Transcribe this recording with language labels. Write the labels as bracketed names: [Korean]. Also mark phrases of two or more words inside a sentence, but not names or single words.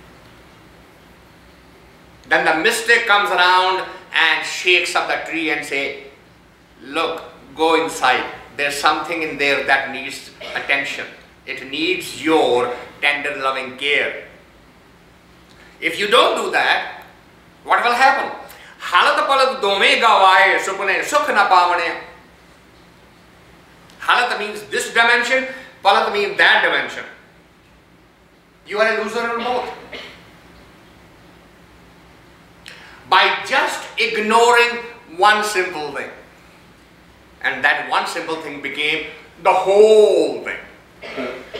[English] Then the mystic comes around and shakes up the tree and say, look, go inside. There's something in there that needs attention. It needs your tender loving care. If you don't do that, what will happen? [Punjabi] ਹਲਤਿ ਪਲਤਿ ਦੋਵੈ ਗਵਾਏ ਸੁਪਨੈ ਸੁਖੁ ਨ ਪਾਵਣਿਆ. [English] Halat means this dimension, palat means that dimension. You are a loser in both. By just ignoring one simple thing. And that one simple thing became the whole thing.